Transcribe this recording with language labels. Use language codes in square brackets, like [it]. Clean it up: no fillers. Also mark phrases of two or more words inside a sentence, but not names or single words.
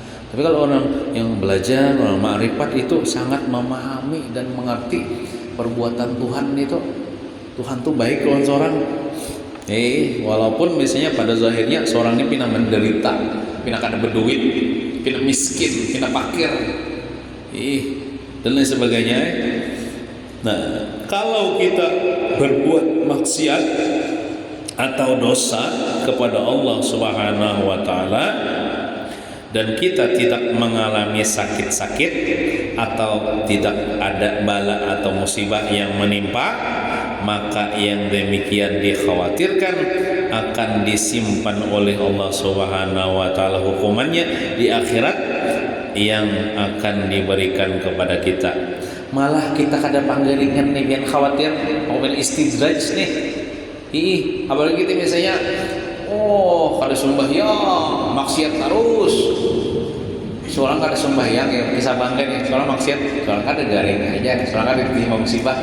[id] Tapi kalau orang yang belajar, orang ma'rifat itu sangat memahami dan mengerti perbuatan Tuhan itu. Tuhan tuh baik lawan seorang. Walaupun misalnya pada zahirnya seorang ini pina menderita, pina kada berduit, pina miskin, pina fakir, dan lain sebagainya. Nah, kalau kita berbuat maksiat atau dosa kepada Allah [ar] سبحانه وتعالى [id] dan kita tidak mengalami sakit-sakit atau tidak ada bala atau musibah yang menimpa, maka yang demikian dikhawatirkan akan disimpan oleh Allah [ar] سبحانه وتعالى [id] hukumannya di akhirat yang akan diberikan kepada kita. Malah kita kada panggaringan nih biar khawatir mobil istidraj nih. Apalagi kita misalnya kada sembahyang, maksiat terus. Seorang kada sembahyang ya bisa bangga nih, seorang maksiat, seorang kada garing aja, seorang kada diterima musibah.